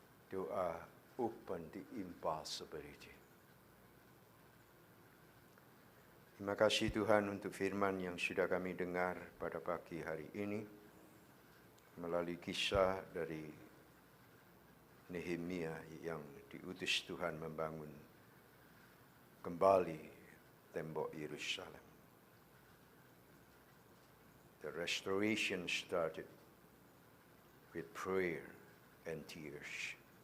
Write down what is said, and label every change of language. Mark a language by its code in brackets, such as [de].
[en] Doa open the impossibility. [id] Terima kasih Tuhan untuk firman yang sudah kami dengar pada pagi hari ini. Melalui kisah dari Nehemia yang diutus Tuhan membangun kembali tembok Yerusalem. [en] The restoration started with prayer and tears.